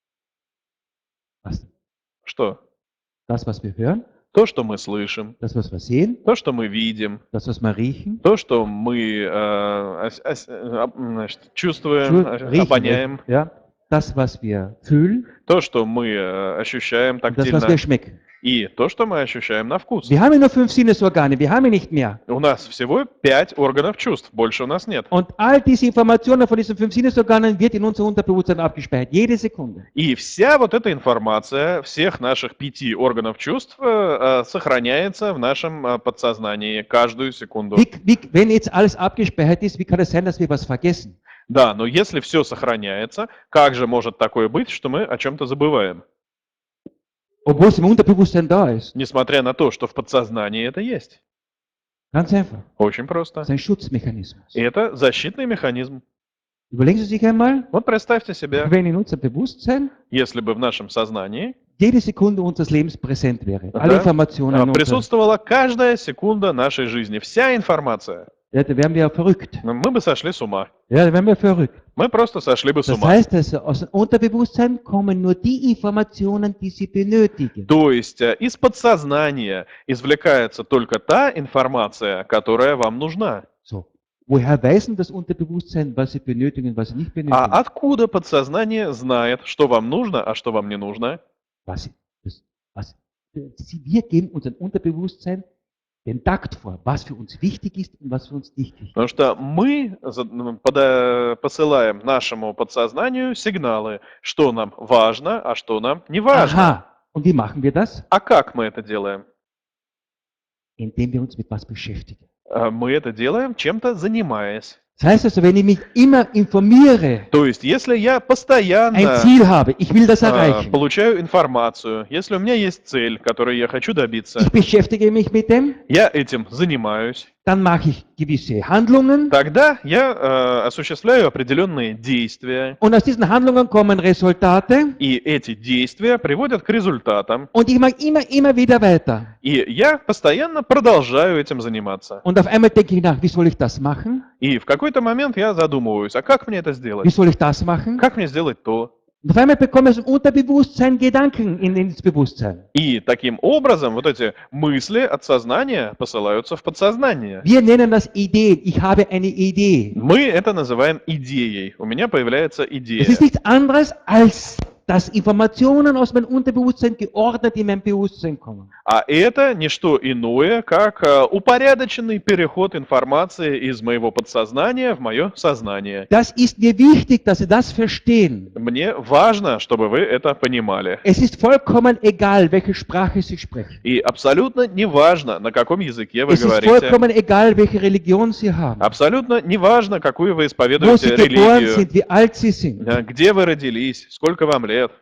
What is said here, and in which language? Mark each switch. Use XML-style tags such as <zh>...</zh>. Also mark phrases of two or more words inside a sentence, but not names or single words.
<de>Was?</de> <ru>Что?</ru> <de>Das, was wir hören,</de> <ru>То, что мы слышим,</ru> <de>das, was wir sehen,</de> <ru>то, что мы видим,</ru> <de>das, was wir riechen,</de> <ru>то, что мы значит, чувствуем,</ru> <de>riechen,</de> <ru>обоняем,</ru> <de>ja, das, was wir fühlen,</de> <ru>то, что мы ощущаем</ru> <de>und das, was</de> <ru>тактильно,</ru> <de>wir schmecken.</de> <ru>и то, что мы ощущаем на вкус.</ru> <de>Wir haben ja nur 5 Sinnesorgane, wir haben ja nicht mehr.</de> <ru>У нас всего 5 органов чувств, больше у нас нет.</ru> <de>Und all diese Informationen von diesen 5 Sinnesorganen wird in unser Unterbewusstsein abgespeichert, jede Sekunde.</de> <ru>И вся вот эта информация всех наших 5 органов чувств сохраняется в нашем подсознании каждую секунду.</ru> <de>Wenn jetzt alles abgespeichert ist, wie kann es sein, dass wir was vergessen?</de> <ru>Да, но если все сохраняется, как же может такое быть, что мы о чем-то забываем?</ru> <de>Obwohl es im Unterbewusstsein da ist.</de> <ru>Несмотря на то, что в подсознании это есть.</ru> <de>Ganz einfach.</de> <ru>Очень просто.</ru> <de>Das ist ein Schutzmechanismus.</de> <ru>И это защитный механизм.</ru> <de>Überlegen Sie sich einmal,</de> <ru>Вот представьте себе,</ru> <de>wenn in unserem Bewusstsein</de> <ru>если бы в нашем сознании</ru> <de>jede Sekunde unseres Lebens präsent wäre. Alle</de> <ru>Да.</ru> <de>Informationen.</de> <ru>присутствовала каждая секунда нашей жизни, вся информация,</ru> <de>Ja, da wären wir ja verrückt.</de> <ru>мы бы сошли с ума.</ru> <de>Ja, da wären wir verrückt.</de> <ru>Мы просто сошли бы с</ru> <de>Das</de> <ru>ума.</ru> <de>heißt also, aus dem Unterbewusstsein kommen nur die Informationen, die Sie benötigen.</de> <ru>То есть из подсознания извлекается только та информация, которая вам нужна.</ru> <de>So. Woher weiß denn das Unterbewusstsein, was Sie benötigen, was Sie nicht</de> <ru>А</ru> <de>benötigen?</de> <ru>откуда подсознание знает, что вам нужно, а что вам не нужно?</ru> <de>Wir geben unserem Unterbewusstsein den Takt vor, was für uns wichtig ist und was für uns nicht wichtig ist.</de> <ru>Потому что мы посылаем нашему подсознанию сигналы, что нам важно, а что нам не важно.</ru> <de>Aha. Und wie machen wir das?</de> <ru>А как мы это делаем?</ru> <de>Indem wir uns mit was beschäftigen.</de> <ru>Мы это делаем, чем-то занимаясь.</ru> <de>Das heißt also, wenn ich mich immer informiere,</de> <ru>То есть, если я</ru> <de>ein</de> <ru>постоянно</ru> <de>Ziel habe, ich will das erreichen,</de> <ru>получаю информацию, если у меня есть цель, которой я хочу добиться,</ru> <de>ich beschäftige mich mit dem,</de> <ru>я этим занимаюсь,</ru> <de>dann mache ich gewisse Handlungen</de> <ru>тогда я осуществляю определенные действия,</ru> <de>und aus diesen Handlungen kommen Resultate</de> <ru>и эти действия приводят к результатам,</ru> <de>und ich mache immer wieder weiter.</de> <ru>и я постоянно продолжаю этим заниматься.</ru> <de>Und auf einmal denke ich nach, wie soll ich das machen?</de> <ru>И в какой-то момент я задумываюсь, а как мне это</ru> <de>Wie</de> <ru>сделать?</ru> <de>soll ich das machen?</de> <ru>Как мне сделать то?</ru> <de>Und auf einmal bekomme ich aus dem Unterbewusstsein Gedanken ins Bewusstsein.</de> <ru>И таким образом вот эти мысли от сознания посылаются в подсознание.</ru> <de>Wir nennen das Ideen. Ich habe eine Idee.</de> <ru>Мы это называем идеей. У меня появляется идея.</ru> <de>Es ist nichts anderes, als dass Informationen aus meinem Unterbewusstsein geordnet in mein Bewusstsein kommen.</de> <ru>А это не что иное, как упорядоченный переход информации из моего подсознания в мое сознание.</ru> <de>Das ist mir wichtig, dass Sie das verstehen.</de> <ru>Мне важно, чтобы вы это понимали.</ru> <de>Es ist vollkommen egal, welche Sprache Sie sprechen.</de> <ru>И абсолютно не важно, на каком языке вы</ru> <de>Es ist</de> <ru>говорите.</ru> <de>vollkommen egal, welche Religion Sie haben.</de> <ru>Абсолютно не важно, какую вы</ru> <de>Wo</de> <ru>исповедуете</ru> <de>Sie geboren</de> <ru>религию,</ru> <de>sind, wie alt Sie sind.</de> <ru>где вы родились, сколько вам лет.</ru>